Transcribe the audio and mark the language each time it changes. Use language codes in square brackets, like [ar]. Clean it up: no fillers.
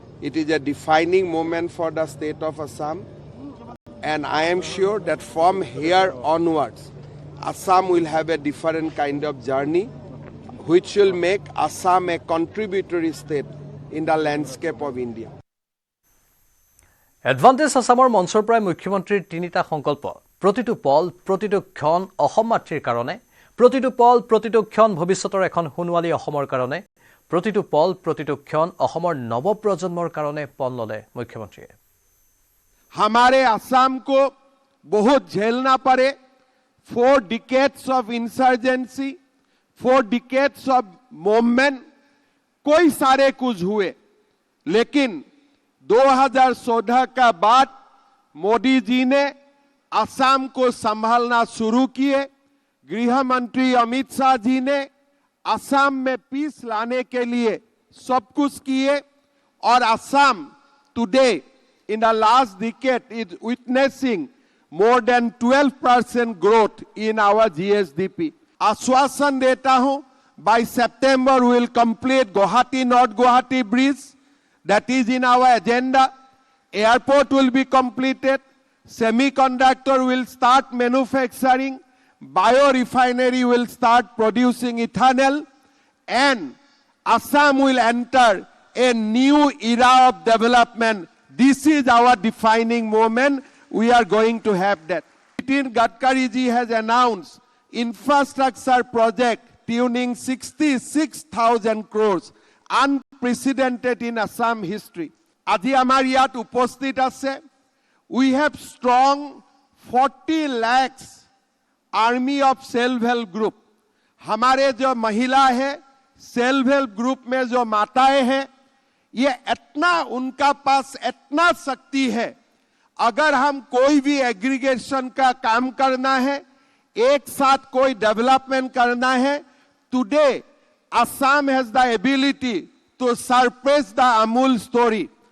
[en] It is a defining moment for the state of Assam. And I am sure that from here onwards, Assam will have a different kind of journey, which will make Assam a contributory state in the landscape of India. [as] Advantage আছামৰ মঞ্চৰ পৰাই মুখ্যমন্ত্ৰীৰ তিনিটা সংকল্প প্ৰতিটো পল প্ৰতিটো ক্ষণ অসম মাতৃৰ কাৰণে প্ৰতিটো পল প্ৰতিটো ক্ষণ ভৱিষ্যতৰ এখন সোণোৱালী অসমৰ কাৰণে প্ৰতিটো পল প্ৰতিটো ক্ষণ অসমৰ নৱপ্ৰজন্মৰ কাৰণে পণ ললে মুখ্যমন্ত্ৰীয়ে [hi] हमारे असम को बहुत झेलना पड़े [en] 4 decades of insurgency 4 decades of movement [hi] कोई सारे कुछ हुए लेकिन 2014 का बाद मोदी जी ने असम को संभालना शुरू किए गृह मंत्री अमित शाह जी ने असम में पीस लाने के लिए सब कुछ किए और Assam today [en] in the last decade is witnessing more than 12% growth in our GSDP. [hi] आश्वासन देता हूं [en] by September we will complete Guwahati North Guwahati bridge that is in our agenda. Airport will be completed. Semiconductor will start manufacturing. Biorefinery will start producing ethanol. And Assam will enter a new era of development. This is our defining moment. We are going to have that. Nitin Gadkari ji has announced infrastructure project tuning 66,000 crores. Unprecedented in Assam history. [as] Aji amar yat uposthit ase. [en] We have strong 40 lakhs army of self-help group. [hi] हमारे जो महिला है self help group में जो माताएं हैं, ये इतना उनका पास इतना शक्ति है। अगर हम कोई भी एग्रीगेशन का काम करना है, एक साथ कोई डेवलपमेंट करना है, [en] Today Assam has the ability to surpass the Amul story.